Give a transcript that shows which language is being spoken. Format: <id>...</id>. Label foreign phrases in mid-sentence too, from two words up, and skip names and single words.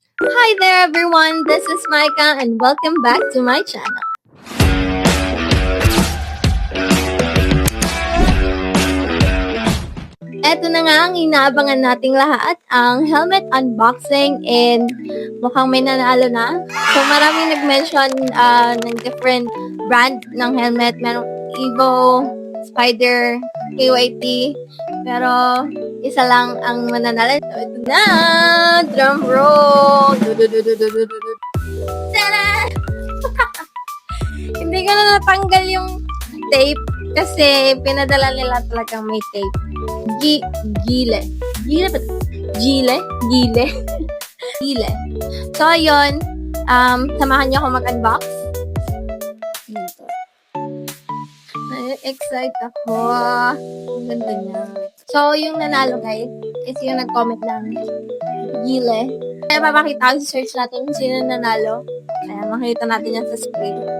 <en>Hi there everyone, this is Micah and welcome back to my channel.</en> <tl>Eto na nga ang inaabangan nating lahat, ang helmet unboxing, and mukhang may nanalo na. So maraming nag-mention ng</tl> <en>different brand</en> <tl>ng helmet. Merong Evo, Spider, KYT, pero isa lang ang mananalo. So ito na!</tl> <en>Drum roll!</en> <tl>Tada! Hindi ko na natanggal yung tape kasi pinadala nila talagang may tape. Gile. Gile ba? Gile? Gile. Gile. So, ayun. Samahan niyo ako mag-unbox. Excited ako. Ang ganda niya. So, yung nanalo, guys, is yung nag-comment ng Gile. Kaya papakita ko sa search natin kung sino nanalo. Kaya makita natin yan sa screen.</tl>